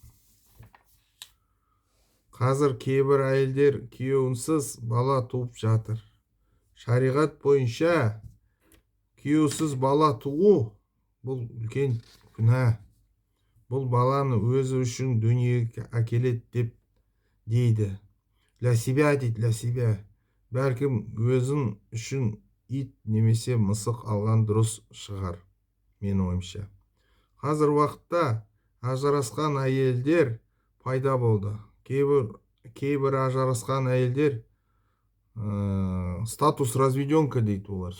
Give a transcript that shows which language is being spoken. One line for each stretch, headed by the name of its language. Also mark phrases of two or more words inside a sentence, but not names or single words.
Kazakh: Қазір кейбір әйелдер күйеуінсіз бала туып жатыр. Шариғат бойынша күйеусіз бала туу бұл үлкен күнә. Бұл баланы өзі үшін дүниеге әкеледі деп дейді.
Russian: Для себя
Kazakh: дейді,
Russian: для себя.
Kazakh: Бәлкім өзің үшін ит немесе мысық алған дұрыс шығар, мен ойымша. Қазір уақытта ажырасқан әйелдер пайда болды. Кейбір ажырасқан әйелдер
Russian: статус разведенка
Kazakh: дейді олар.